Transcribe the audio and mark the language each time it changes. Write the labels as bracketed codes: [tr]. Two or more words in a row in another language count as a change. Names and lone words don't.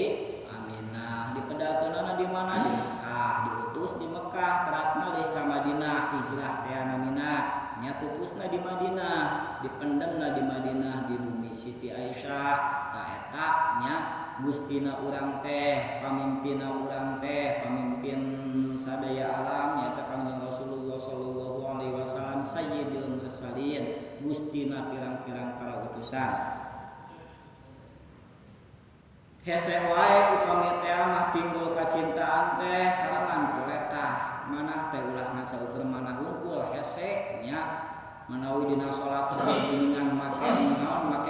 [su] Aminah dipedalkeunana di mana di Mekah diutus di Mekah terasna leuh ka Madinah hijrah teh namina nya pupusna di Madinah dipendemna di Madinah di bumi Siti Aisyah ka eta nya gustina urang teh pamimpinna urang teh pamimpin sadaya alam nya teh Kangjeng Rasulullah [ar] صلى الله عليه وسلم سيد المرسلين [su] gustina pirang-pirang para utusan. Hese wae upami teh mah timbul kacintaan teh sarangan kuletah manah teh ulah ngasaukeun manah hungkul hese nya manawi dina salat geuningan make